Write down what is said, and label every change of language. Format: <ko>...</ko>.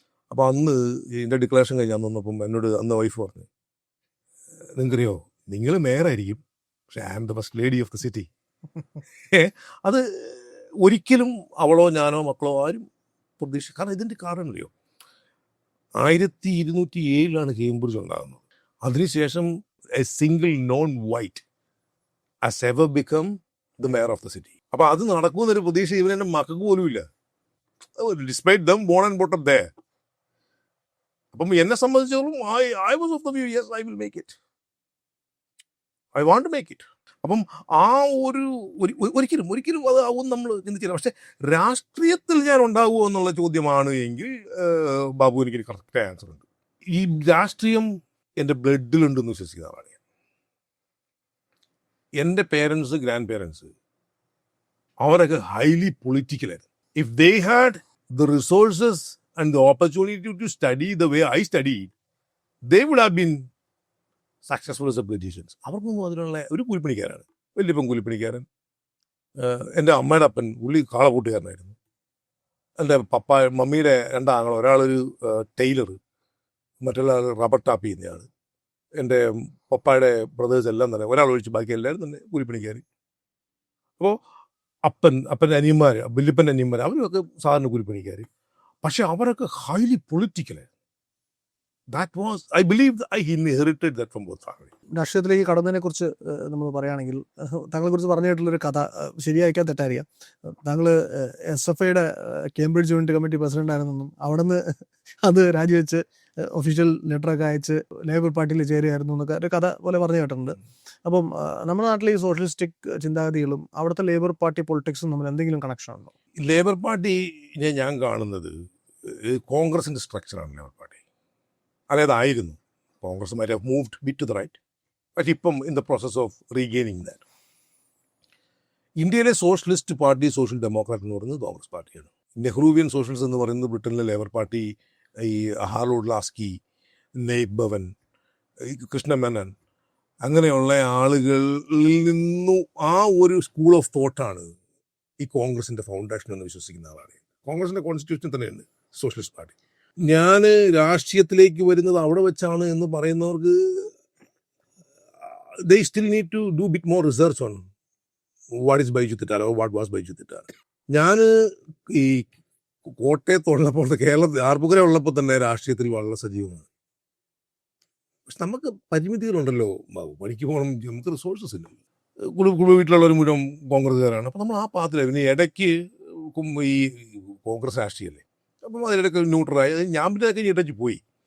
<ml>അപ്പോൾ അന്ന് എൻ്റെ ഡിക്ലറേഷൻ കഴിഞ്ഞ് വന്നപ്പം എന്നോട് അന്ന് വൈഫ് പറഞ്ഞു, നിങ്ങൾക്കറിയോ, നിങ്ങൾ മേയറായിരിക്കും, പക്ഷേ</ml> <en>I am the first lady of the city.</en> <ml>അത് ഒരിക്കലും അവളോ ഞാനോ മക്കളോ ആരും പ്രതീക്ഷിച്ചു. കാരണം ഇതിൻ്റെ കാരണം അറിയോ, 1207 കേംബ്രിഡ്ജ് ഉണ്ടാകുന്നത്. അതിനുശേഷം</ml> <en>A single non white has ever become the mayor of the city.</en> <ml>അപ്പോൾ അത് നടക്കുമെന്നൊരു പ്രതീക്ഷ ഇവനെൻ്റെ മക്കൾക്ക് പോലും ഇല്ല,</ml> <en>Despite them born and bottom there.</en> <ml>അപ്പം എന്നെ സംബന്ധിച്ചിടത്തോളം</ml> <en>I was of the view, yes, I will make it. I want to make it.</en> <ml>അപ്പം ആ ഒരിക്കലും അത് ആവും നമ്മൾ ചിന്തിച്ചില്ല. പക്ഷെ രാഷ്ട്രീയത്തിൽ ഞാൻ ഉണ്ടാകുമോ എന്നുള്ള ചോദ്യമാണ് എങ്കിൽ ബാബു എനിക്കൊരു കറക്റ്റ് ആൻസർ ഉണ്ട്. ഈ രാഷ്ട്രീയം എൻ്റെ ബ്ലഡിലുണ്ടെന്ന് വിശ്വസിക്കുന്ന ആളാണ് ഞാൻ. എൻ്റെ പേരൻസ്, ഗ്രാൻഡ് പേരൻസ്, അവരൊക്കെ highly പൊളിറ്റിക്കലായിരുന്നു.</ml> <en>If they had the resources and the opportunity to study the way I study, they would have been successful as a politicians.</en> <ml>അവർക്കൊന്നും അതിനുള്ള ഒരു കൂലിപ്പണിക്കാരാണ്, വലിയപ്പൻ കൂലിപ്പണിക്കാരൻ. എൻ്റെ അമ്മയുടെ അപ്പൻ പുള്ളി കാളകൂട്ടുകാരനായിരുന്നു. എൻ്റെ മമ്മിയുടെ 2 ആങ്ങൾ, ഒരാളൊരു ടൈലർ, മറ്റുള്ള റബ്ബർ ടാപ്പ് ചെയ്യുന്നയാൾ. എൻ്റെ പപ്പായുടെ ബ്രദേഴ്സ് എല്ലാം തന്നെ, ഒരാളൊഴിച്ച് ബാക്കി എല്ലാവരും തന്നെ കൂലിപ്പണിക്കാർ. അപ്പോൾ അപ്പൻ്റെ അനിയന്മാർ, വല്യപ്പൻ്റെ അനിയന്മാർ, അവരൊക്കെ സാധാരണ കൂലിപ്പണിക്കാർ. പക്ഷെ അവരൊക്കെ highly പൊളിറ്റിക്കലായിരുന്നു.</ml> <en>That was, I believe, I inherited that from both families.</en> <ml>രാഷ്ട്രീയത്തിലേക്ക് കടന്നതിനെ കുറിച്ച് നമ്മൾ പറയുകയാണെങ്കിൽ, താങ്കളെ കുറിച്ച് പറഞ്ഞിട്ടുള്ളൊരു കഥ ശരിയാക്കാൻ തെറ്റാറിയാം. താങ്കൾ SFIയുടെ കേംബ്രിഡ്ജ് യൂണിറ്റ് കമ്മിറ്റി പ്രസിഡന്റ് ആയിരുന്നെന്നും അവിടെ നിന്ന് അത് രാജിവെച്ച് ഒഫീഷ്യൽ ലെറ്ററൊക്കെ അയച്ച് ലേബർ പാർട്ടിയിൽ ചേരുകയായിരുന്നു എന്നൊക്കെ ഒരു കഥ പോലെ പറഞ്ഞു കേട്ടിട്ടുണ്ട്. അപ്പം നമ്മുടെ നാട്ടിലെ ഈ സോഷ്യലിസ്റ്റിക് ചിന്താഗതികളും അവിടുത്തെ ലേബർ പാർട്ടി പൊളിറ്റിക്സും തമ്മിൽ എന്തെങ്കിലും കണക്ഷൻ ഉണ്ടോ? ലേബർ പാർട്ടിനെ ഞാൻ കാണുന്നത് കോൺഗ്രസിൻ്റെ സ്ട്രക്ചറാണ് labour party. അതായതായിരുന്നു</ml> <en>Congress might have moved bit to the right,</en> <ml>പക്ഷെ ഇപ്പം</ml> <en>In the process of regaining that.</en> <ml>ഇന്ത്യയിലെ സോഷ്യലിസ്റ്റ് പാർട്ടി, സോഷ്യൽ ഡെമോക്രാറ്റ് എന്ന് പറയുന്നത് കോൺഗ്രസ് പാർട്ടിയാണ്. നെഹ്റുവിയൻ സോഷ്യലിസ്റ്റ് എന്ന് പറയുന്നത് ബ്രിട്ടനിലെ ലേബർ പാർട്ടി, ഈ ഹാർലോഡ് ലാസ്കി, നെയ്ബ് ഭവൻ, കൃഷ്ണമേനൻ, അങ്ങനെയുള്ള ആളുകളിൽ നിന്നും ആ ഒരു സ്കൂൾ ഓഫ് തോട്ടാണ് ഈ കോൺഗ്രസിൻ്റെ ഫൗണ്ടേഷൻ എന്ന് വിശ്വസിക്കുന്ന ആളാണ്. കോൺഗ്രസിൻ്റെ കോൺസ്റ്റിറ്റ്യൂഷൻ തന്നെയുണ്ട് സോഷ്യലിസ്റ്റ് പാർട്ടി. ഞാൻ രാഷ്ട്രീയത്തിലേക്ക് വരുന്നത് അവിടെ വെച്ചാണ് എന്ന് പറയുന്നവർക്ക്</ml> <en>they still need to do bit more research on what is Baiju തെറ്റാർ or what was Baiju തെറ്റാർ.</en> <ml>ഞാൻ ഈ കോട്ടയത്തുള്ളപ്പോൾ കേരളത്തിൽ ആർപ്പുകര ഉള്ളപ്പോൾ തന്നെ രാഷ്ട്രീയത്തിൽ വളരെ സജീവമാണ്. പക്ഷെ നമുക്ക് പരിമിതികളുണ്ടല്ലോ ബാബു, പണിക്ക് പോകണം, നമുക്ക് റിസോഴ്സസ് ഇല്ല. കുടുംബ വീട്ടിലുള്ളവർ മുഴുവൻ കോൺഗ്രസ്സുകാരാണ്. അപ്പം നമ്മൾ ആ പാത്രത്തിൽ പിന്നെ ഇടയ്ക്ക് ഈ കോൺഗ്രസ് രാഷ്ട്രീയമല്ലേ, അപ്പം അതിലിടയ്ക്ക് ന്യൂട്രലായി ഞാൻ പിന്നെ അതൊക്കെ ഇടയ്ക്ക് പോയി.</ml>